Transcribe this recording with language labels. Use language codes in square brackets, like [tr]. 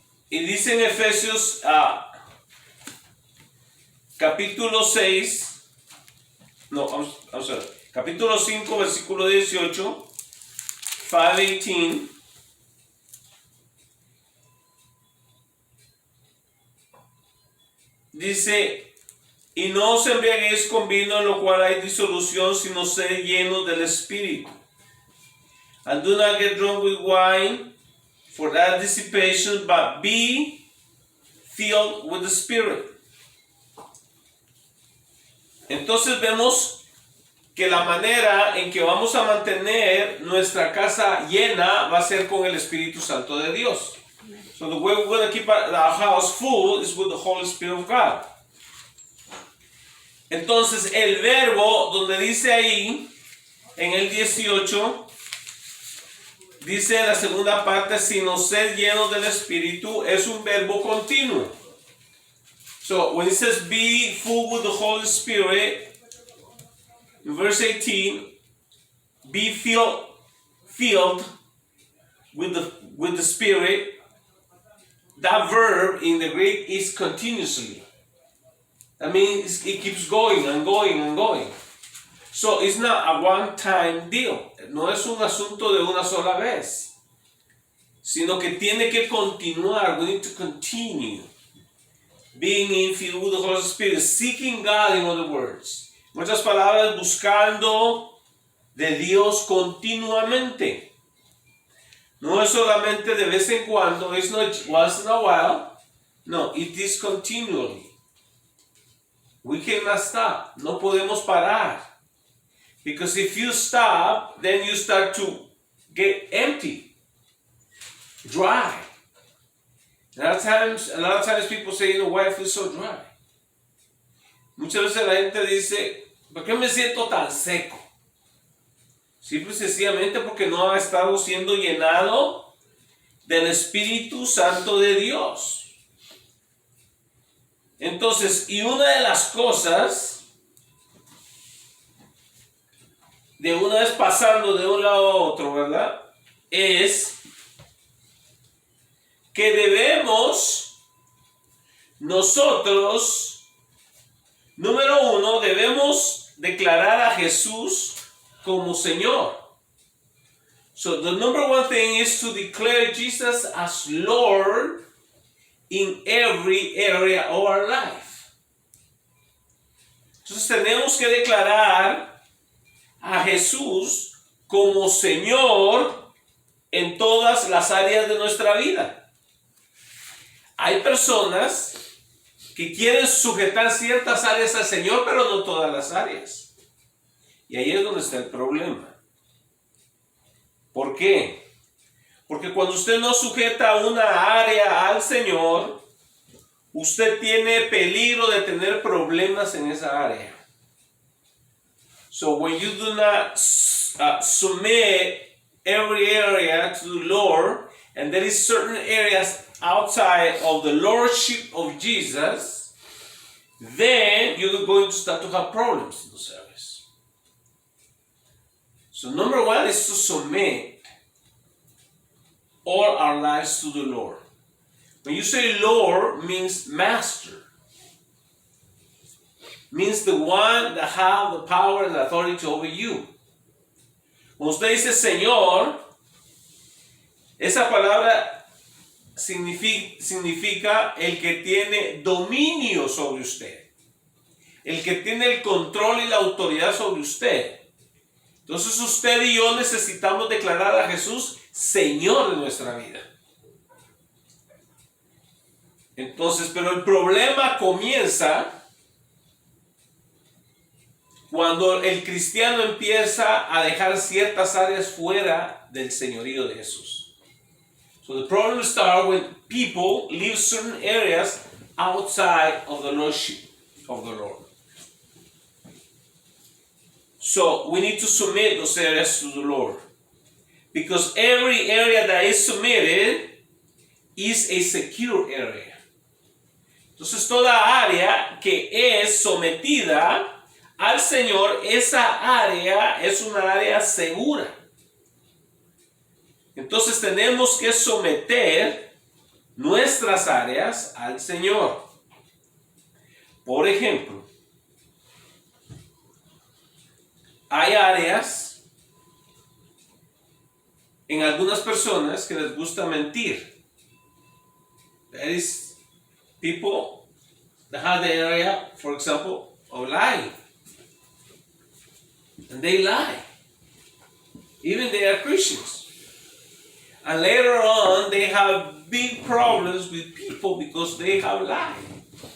[es] Y dice en Efesios capítulo 6, no, vamos a ver, capítulo 5, versículo 18, 5:18. Dice, y no os embriaguéis con vino en lo cual hay disolución, sino sed llenos del Espíritu. [en] And do not get drunk with wine, for that dissipation, but be filled with the Spirit. [es] Entonces vemos que la manera en que vamos a mantener nuestra casa llena va a ser con el Espíritu Santo de Dios. [en] So the way we're going to keep our house full is with the Holy Spirit of God. [es] Entonces el verbo donde dice ahí, en el 18, dice en la segunda parte, sino sed llenos del Espíritu, es un verbo continuo. [en] So when it says be full with the Holy Spirit, in verse 18, be filled with the Spirit, that verb in the Greek is continuously. That means it keeps going and going and going. So it's not a one-time deal. [es] No es un asunto de una sola vez. Sino que tiene que continuar. [en] We need to continue. Being filled with the Holy Spirit. Seeking God, in other words. [es] En otras palabras, buscando de Dios continuamente. No es solamente de vez en cuando. [en] It's not once in a while. No, it is continually. We cannot stop. [es] No podemos parar. [en] Because if you stop, then you start to get empty, dry. A lot of times people say, why I feel so dry? [es] Muchas veces la gente dice, ¿por qué me siento tan seco? Simple y sencillamente porque no ha estado siendo llenado del Espíritu Santo de Dios. Entonces, y una de las cosas, de una vez pasando de un lado a otro, ¿verdad? Es que debemos nosotros Número uno, debemos declarar a Jesús como Señor. [en] So the number one thing is to declare Jesus as Lord in every area of our life. [es] Entonces tenemos que declarar a Jesús como Señor en todas las áreas de nuestra vida. Hay personas que quieren sujetar ciertas áreas al Señor, pero no todas las áreas. Y ahí es donde está el problema. ¿Por qué? Porque cuando usted no sujeta una área al Señor, usted tiene peligro de tener problemas en esa área. [en] So when you do not submit every area to the Lord, and there is certain areas outside of the Lordship of Jesus, then you're going to start to have problems in those areas. So number one is to submit all our lives to the Lord. When you say Lord, means master. Means the one that has the power and authority over you. [es] Cuando usted dice Señor, esa palabra significa el que tiene dominio sobre usted. El que tiene el control y la autoridad sobre usted. Entonces usted y yo necesitamos declarar a Jesús Señor de nuestra vida. Entonces, pero el problema comienza cuando el cristiano empieza a dejar ciertas áreas fuera del señorío de Jesús. [en] So the problem starts when people leave certain areas outside of the lordship of the Lord. So we need to submit those areas to the Lord. Because every area that is submitted is a secure area. [es] Entonces toda área que es sometida al Señor, esa área es una área segura. Entonces tenemos que someter nuestras áreas al Señor. Por ejemplo, hay áreas en algunas personas que les gusta mentir. [en] There is people that have the area, for example, of lying. And they lie. Even they are Christians. And later on, they have big problems with people because they have lied.